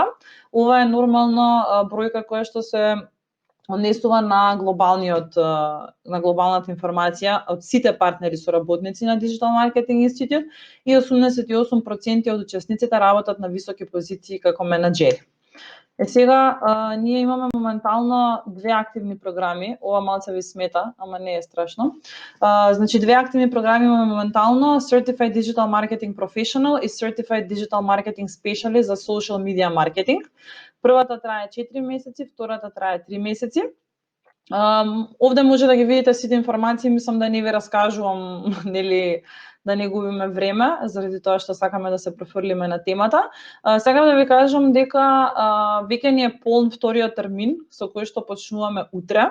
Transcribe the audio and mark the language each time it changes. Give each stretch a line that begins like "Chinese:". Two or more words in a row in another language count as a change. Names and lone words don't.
Macedonian: Ова е нормално бројка која што се однесува на глобалната информација од сите партнери соработници на Digital Marketing Institute и 88% од учесниците работат на високи позиции како менаџери. Сега, ние имаме моментално две активни програми, ова малце ви смета, ама не е страшно. Значи, две активни програми имаме моментално, Certified Digital Marketing Professional и Certified Digital Marketing Specialist за Social Media Marketing. Првата трае 4 месеци, втората трае 3 месеци. Овде може да ги видите сите информации, мислам да не ви раскажувам, нели, да не губиме време, заради тоа што сакаме да се префрлиме на темата. Сакам да ви кажам дека веќе ни е полн вториот термин, со кој што почнуваме утре.